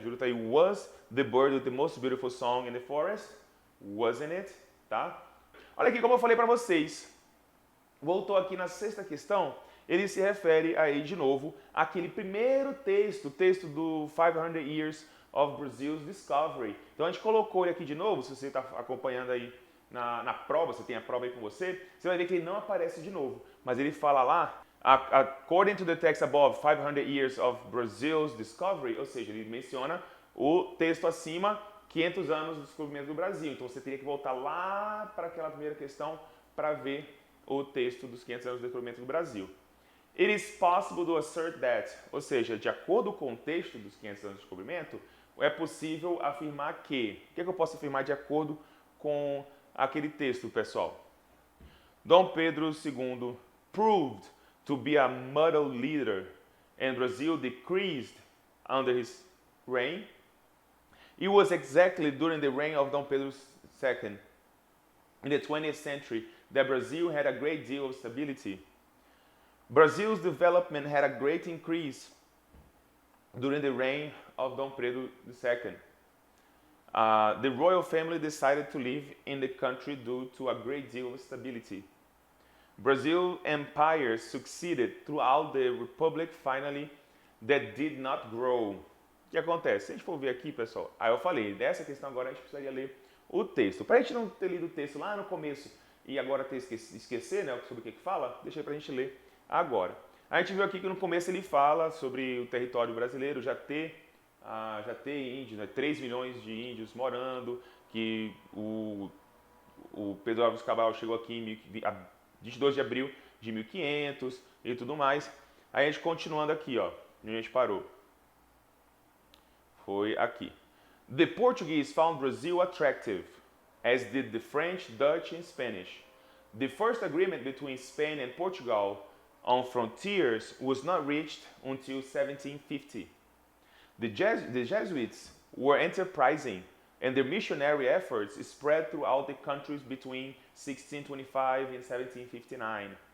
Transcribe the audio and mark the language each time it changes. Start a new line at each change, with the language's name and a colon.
English: Jurutawi was the bird with the most beautiful song in the forest. Wasn't it?
Portuguese: Tá? Olha aqui como eu falei para vocês. Voltou aqui na sexta questão, ele se refere aí de novo àquele primeiro texto, o texto do 500 Years of Brazil's Discovery. Então a gente colocou ele aqui de novo, se você está acompanhando aí na prova, você tem a prova aí com você, você vai ver que ele não aparece de novo. Mas ele fala lá,
English: according to the text above,
Portuguese: 500 Years of Brazil's Discovery, ou seja, ele menciona o texto acima, 500 anos do descobrimento do Brasil. Então você teria que voltar lá para aquela primeira questão para ver o texto dos 500 anos do descobrimento do Brasil.
English: It is possible to assert that,
Portuguese: ou seja, de acordo com o texto dos 500 anos do descobrimento, é possível afirmar que. O que eu posso afirmar de acordo com aquele texto, pessoal?
English: Dom Pedro II proved to be a model leader and Brazil decreased under his reign. It was exactly during the reign of Dom Pedro II in the 20th century that Brazil had a great deal of stability. Brazil's development had a great increase during the reign of Dom Pedro II. The royal family decided to live in the country due to a great deal of stability. Brazil empires succeeded throughout the republic finally that did not grow.
Portuguese: que acontece? Se a gente for ver aqui, pessoal, aí eu falei, dessa questão agora a gente precisaria ler o texto. Para a gente não ter lido o texto lá no começo e agora ter esquecer, né, sobre o que fala, deixa aí para a gente ler agora. A gente viu aqui que no começo ele fala sobre o território brasileiro já ter índios, né, 3 milhões de índios morando, que o Pedro Álvares Cabral chegou aqui em 22 de abril de 1500 e tudo mais. Aí a gente continuando aqui, ó, onde a gente parou. Foi aqui.
English: The Portuguese found Brazil attractive, as did the French, Dutch and Spanish. The first agreement between Spain and Portugal on frontiers was not reached until 1750. The Jesuits were enterprising, and their missionary efforts spread throughout the countries between 1625 and 1759.